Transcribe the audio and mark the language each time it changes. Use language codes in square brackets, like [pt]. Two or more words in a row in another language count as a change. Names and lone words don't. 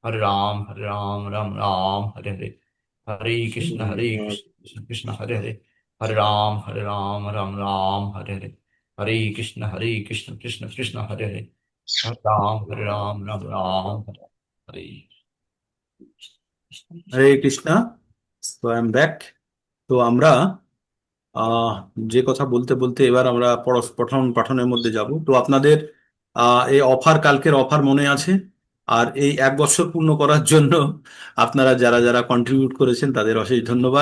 [sa] हरे राम राम राम हरे हरे कृष्ण कृष्ण कृष्ण हरे हरे हरे राम राम राम हरे हरे कृष्ण कृष्ण कृष्ण हरे हरे हरे राम राम राम हरे [bn] হরে কৃষ্ণা। তো [en] I am back. [bn] তো আমরা আহ যে কথা বলতে বলতে এবার আমরা পঠন পাঠনের মধ্যে যাব। তো আপনাদের এই অফার, কালকের অফার মনে আছে? আর এই 1 বছর পূর্ণ করার জন্য আপনারা যারা যারা কন্ট্রিবিউট করেছেন তাদের অশেষ ধন্যবাদ।